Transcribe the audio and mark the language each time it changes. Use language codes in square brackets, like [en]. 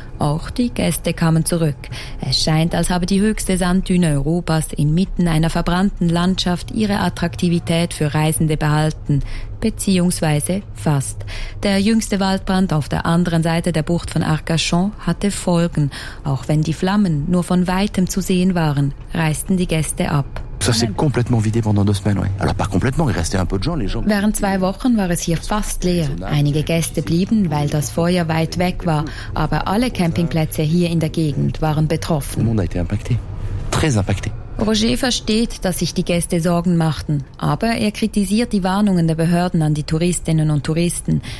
[de] Auch die Gäste kamen zurück. Es scheint, als habe die höchste Sanddüne Europas inmitten einer verbrannten Landschaft ihre Attraktivität für Reisende behalten. Beziehungsweise fast. Der jüngste Waldbrand auf der anderen Seite der Bucht von Arcachon hatte Folgen. Auch wenn die Flammen nur von Weitem zu sehen waren, reisten die Gäste ab. [fr] Ça s'est complètement vidé pendant 2 semaines, ouais. Alors pas complètement, il restait un peu de gens, les gens. [de] Während 2 Wochen war es hier fast leer. Einige Gäste blieben, weil das Feuer weit weg war. Aber alle Campingplätze hier in der Gegend waren betroffen. [fr] Le monde a été impacté. Très impacté. [de] Rocher versteht, dass sich die Gäste Sorgen machten. Aber er kritisiert die Warnungen der Behörden an die Touristinnen und Touristen.